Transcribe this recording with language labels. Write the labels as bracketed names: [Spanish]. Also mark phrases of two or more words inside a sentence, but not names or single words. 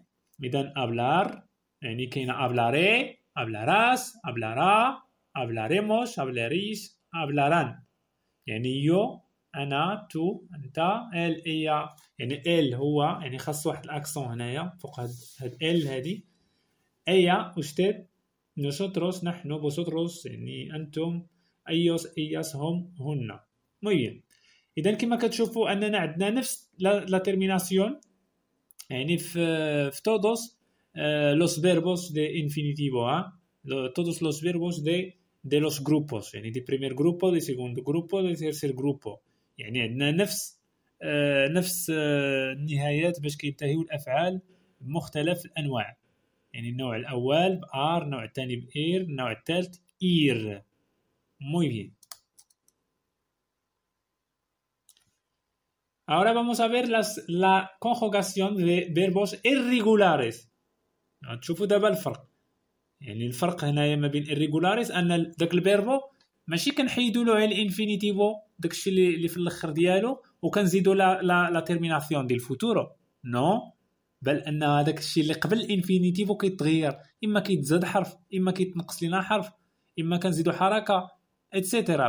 [Spanish] اذا ابلار [Arabic] يعني كاينه [Spanish] hablaré, hablarás, hablará, hablaremos, hablaréis, hablarán. [Arabic] يعني يو، انا، تو، انت، ال، هي. يعني ال هو يعني خاص واحد الاكسون هنايا فوق هاد ال هادي. ايا usted، nosotros نحن، vosotros يعني انتم، [Spanish] ellos ellas [Arabic] هم هن. مهم. اذا كما كتشوفوا اننا عندنا نفس [Spanish] la terminación [Arabic] يعني في [Spanish] todos los verbos de infinitivo todos los verbos de los grupos يعني de primer grupo de segundo grupo de tercer grupo. [Arabic] يعني عندنا نفس النهايات باش كينتهيو الافعال بمختلف الانواع. يعني النوع الاول بار، النوع الثاني باير، النوع الثالث اير. [Spanish] muy bien. Ahora vamos a ver la conjugación de verbos irregulares. [Arabic] تشوفوا دابا الفرق. يعني الفرق هنايا ما بين irregulares ان داك الفيربو ماشي كنحيدوا له الانفينيتيفو داكشي اللي في الاخر ديالو وكنزيدوا [Spanish] la terminación [Arabic] ديال الفوتورو، نو، بل ان هذاك الشيء اللي قبل الانفينيتيفو كيتغير، اما كيتزاد حرف، اما كيتنقص لنا حرف، اما كنزيدوا حركه اتسيتيرا.